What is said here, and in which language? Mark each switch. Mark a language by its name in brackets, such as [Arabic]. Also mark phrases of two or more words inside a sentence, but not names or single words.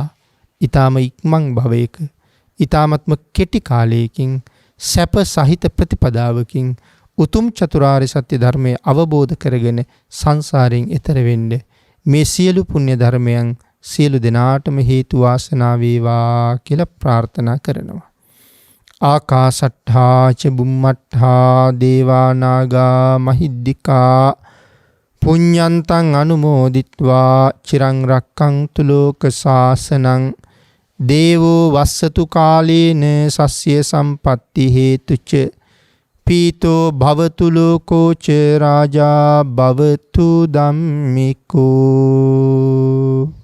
[Sinhala] ඊ타ම ඉක්මන් භවයක ඊ타මත්ම කෙටි කාලයකින් සැප සහිත ප්‍රතිපදාවකින් උතුම් චතුරාර්ය සත්‍ය ධර්මය අවබෝධ කරගෙන සංසාරයෙන් එතර වෙන්න මේ සියලු පුණ්‍ය ධර්මයන් සියලු දෙනාටම හේතු වාසනා වේවා කියලා ප්‍රාර්ථනා කරනවා. [Pali] ආකාසට්ඨා ච බුම්මට්ඨා දේවා නාග මහිද්దికා පුඤ්ඤන්තං අනුමෝදිත්වා චිරං රක්ඛන්තු ලෝක සාසනං දේවෝ වස්සතු කාලේන සස්ය සම්පatti හේතුච පීතෝ භවතු ලෝකෝ ච රාජා භවතු ධම්මිකෝ.